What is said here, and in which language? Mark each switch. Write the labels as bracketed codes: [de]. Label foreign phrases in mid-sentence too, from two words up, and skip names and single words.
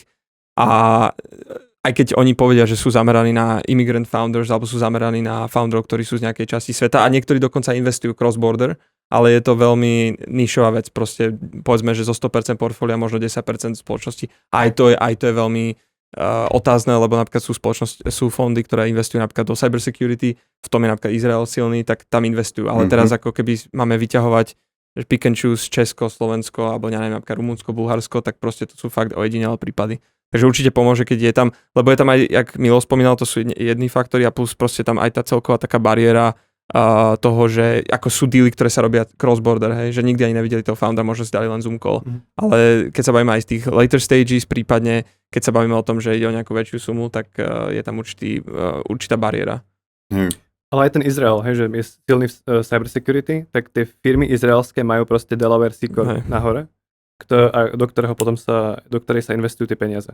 [sk] A aj keď oni povedia, že sú zameraní na [en] immigrant founders, [sk] alebo sú zameraní na founderov, ktorí sú z nejakej časti sveta a niektorí dokonca investujú cross-border, ale je to veľmi nišová vec, proste povedzme, že zo 100% portfólia možno 10% spoločnosti. Aj to je veľmi otázne, lebo napríklad sú fondy, ktoré investujú napríklad do cybersecurity, v tom je napríklad Izrael silný, tak tam investujú. Ale teraz ako keby máme vyťahovať [en] pick and choose [sk] Česko, Slovensko, alebo neviem, napríklad Rumunsko, Bulharsko, tak proste to sú fakt ojedinelé prípady. Takže určite pomôže, keď je tam, lebo je tam aj, jak Milo spomínal, to sú jedni faktory a plus proste tam aj tá celková taká bariéra toho, že ako sú dealy, ktoré sa robia cross-border, hej, že nikdy ani nevideli toho foundera, možno si dali len Zoom call. Ale keď sa bavíme aj z tých [en] later stages, [sk] prípadne keď sa bavíme o tom, že ide o nejakú väčšiu sumu, tak je tam určitá bariéra. Ale aj ten Izrael, hej, že je silný v cybersecurity, tak tie firmy izraelské majú proste Delaware Secure nahore, do ktorej sa investujú tie peniaze.